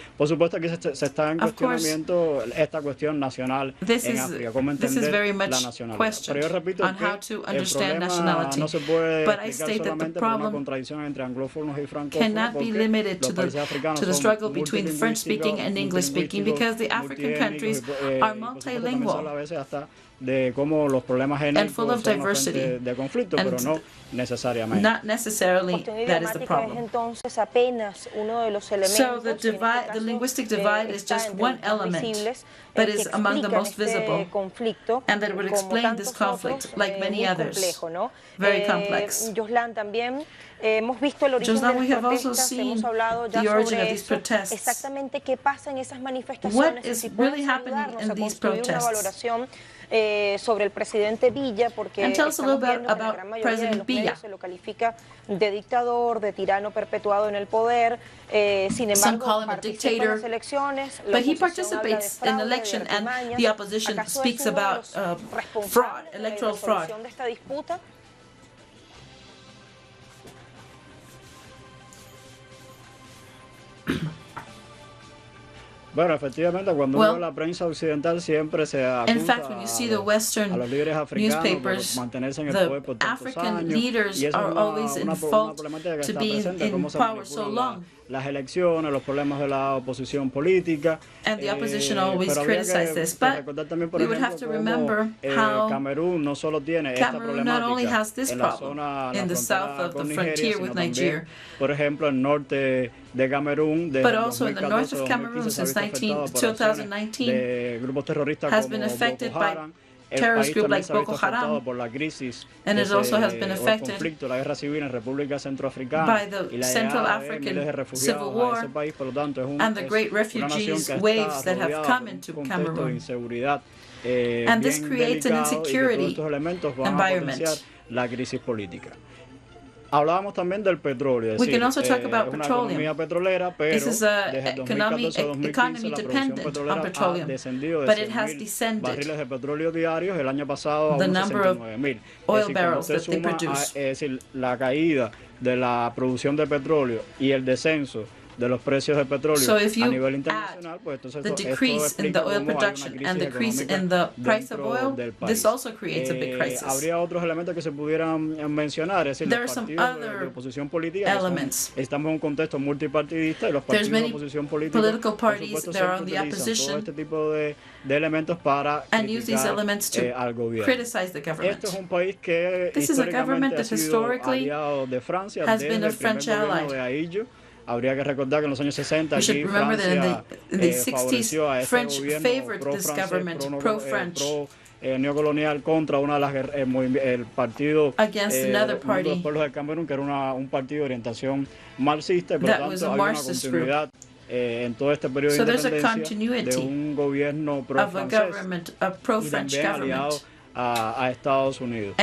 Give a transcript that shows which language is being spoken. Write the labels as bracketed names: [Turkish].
[Spanish] Por supuesto que se está en cuestionamiento esta cuestión nacional en África, cómo entender la nacionalidad. Pero yo repito que el problema no se puede explicar solamente por una contradicción entre anglófonos y francófonos, porque los países africanos son multilingüísticos, [English] because the African countries are multilingual. [Spanish] A veces hasta de cómo los problemas genéticos son fuentes de conflicto, pero no necesariamente. [English] Not necessarily that is the problem. [Spanish] Entonces apenas uno de los elementos. [English] So the linguistic divide is just one element, but is among the most visible, and that would explain this conflict like many others. Very complex. [Spanish] Joslan, también hemos visto el origen de las protestas, hemos hablado ya sobre eso, exactamente qué pasa en esas manifestaciones, si puedes ayudarnos a construir una valoración sobre el presidente Villa, porque estamos viendo que la gran mayoría de los medios se lo califica de dictador, de tirano perpetuado en el poder. Sin embargo, participa en las elecciones, [English] but he participates in election, and the opposition speaks about fraud, electoral fraud. [Spanish] De esta disputa. Bueno, efectivamente, cuando uno ve la prensa occidental siempre se acusa a los líderes africanos por mantenerse en el poder por tantos años, y eso es una problemática que está presente, cómo se manipulan las elecciones, los problemas de la oposición política. [English] And the opposition always criticize this, but we would have to remember how [Spanish] Camerún no solo tiene esta problemática en la zona, [English] in the south of the frontier with Nigeria, [Spanish] por ejemplo, el norte de Camerún, [English] but also in the north of Cameroon since 2019 [Spanish] grupos terroristas [English] has been affected by terrorist group like Boko Haram, and it also has been affected [Spanish] la guerra civil en República Centroafricana [English] by the Central African Civil War and the great refugees waves that have come into Cameroon. And this creates an insecurity environment. [Spanish] La crisis política. Hablábamos también del petróleo. [English] We can also talk about petroleum. [Spanish] Una economía petrolera, pero [English] this is an economy dependent on petroleum, but it has descended. [Spanish] Barriles de petróleo diarios el año pasado a [English] the number of oil barrels that they produce. [Spanish] Es decir, la caída de la producción de petróleo y el descenso de los precios del petróleo a nivel internacional, pues entonces [English] the decrease in the oil production and decrease in the price of oil, this also creates a big crisis. [Spanish] Habría otros elementos que se pudieran mencionar, es decir, los partidos de oposición política. Estamos en un contexto multipartidista y los partidos de oposición política, [English] political parties that are on the opposition, [Spanish] todo este tipo de elementos para criticar al gobierno. [English] Criticize the government. [Spanish] Este es un país que históricamente ha sido aliado de Francia desde el primer gobierno de Aillo. Habría que recordar que en los años 60 aquí Francia favoreció a este gobierno pro neocolonial contra una de las el partido de los pueblos de Camerún, que era un partido de orientación marxista, y por lo tanto hay una continuidad en todo este periodo de independencia de un gobierno pro-francés y también aliado a Estados Unidos.